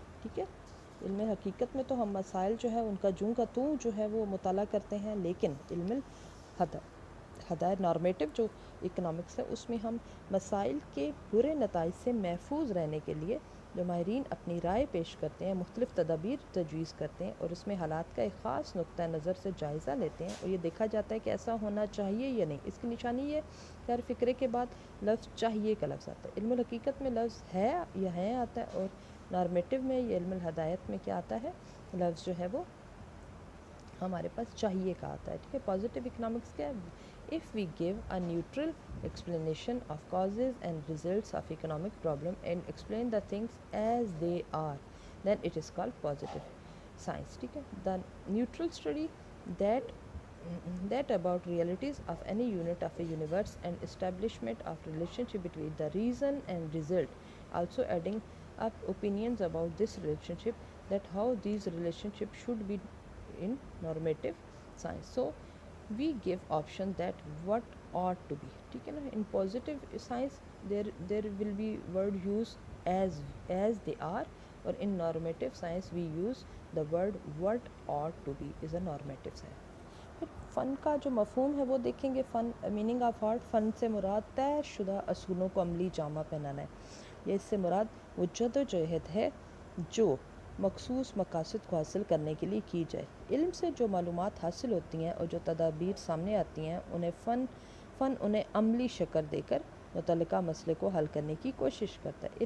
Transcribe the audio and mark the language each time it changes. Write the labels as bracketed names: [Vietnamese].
[Hindi] ठीक है, इल्म हकीकत में तो हम मसाइल जो है उनका जूँ का तू जो है वो मुताला करते हैं, लेकिन इल्म हदायत नॉर्मेटिव जो इकनॉमिक्स है उसमें हम मसाइल के बुरे नताइज से महफूज रहने के लिए जो माहिरीन अपनी राय पेश करते हैं, मुख्तलिफ़ तदाबीर तजवीज़ करते हैं और उसमें हालात का एक ख़ास नुक्ता नज़र से जायज़ा लेते हैं और ये देखा जाता है कि ऐसा होना चाहिए या नहीं। इसकी निशानी ये कि हर फ़िक्रे के बाद लफ्ज़ चाहिए का लफ्ज़ आता है। इल्मुल हकीकत में लफ्ज़ है या हैं आता है, और नॉर्मेटिव में या इल्मुल हदायत में क्या आता है? लफ्ज़ जो है वो हमारे पास चाहिए का आता है। ठीक है, पॉजिटिव इकनॉमिक्स क्या है? [English] If we give a neutral explanation of causes and results of economic problem and explain the things as they are, then it is called positive science. [Hindi] ठीक है, [English] the neutral study that about realities of any unit of a universe and establishment of relationship between the reason and result, also adding up opinions about this relationship, that how these relationships should be in normative science. So we give option that what ought to be. [Hindi] ठीक है ना, [English] in positive science there will be word used as they are, or in normative science we use the word what ought to be is a normative science. [Hindi] फिर फ़न का जो मफ़हूम है वो देखेंगे। फ़न meaning of art, फ़न से मुराद तय शुदा असूलों को अमली जामा पहनाना है। ये इससे मुराद वो जद्दोजहद है जो मखसूस मकासद को हासिल करने के लिए की जाए। इल्म से जो मालूमात हासिल होती हैं और जो तदाबीर सामने आती हैं, उन्हें फ़न उन्हें अमली शक्ल देकर मुतल्लिका मसले को हल करने की कोशिश करता है।